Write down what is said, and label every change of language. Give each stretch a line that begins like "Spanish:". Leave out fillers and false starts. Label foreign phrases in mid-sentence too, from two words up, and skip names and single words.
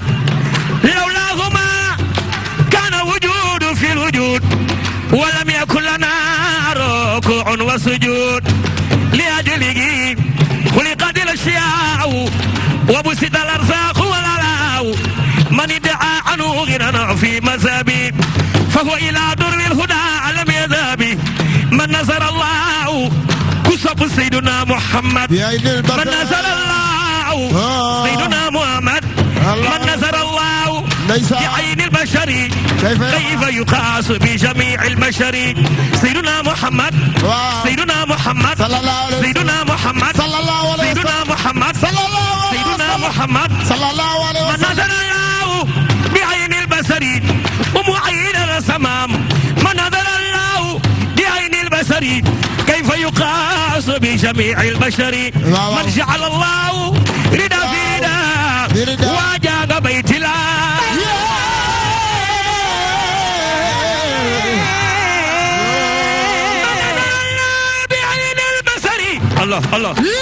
Arabic: لولاه ما كان وجود في الوجود ولم يكن لنا ركوع وسجود لأجله خلقت الأشياء وبسطت الأرزاق والآلاء من ادعى عنه غنى في مذهبه فهو إلى در الهدى لم يذهب من نظر الله
Wolof: ku sopp
Arabic: Seydina Muhammad من نظر الله Seydina Muhammad من نظر الله بعين البشر كيف يقاس بجميع البشر سيدنا محمد سيدنا محمد سيدنا محمد سيدنا محمد سيدنا محمد من نزل الله بعين البشر ومعين السمام من نزل الله بعين البشر كيف يقاس بجميع البشر من جعل الله رضا في رضا وجاء بيت الله الله الله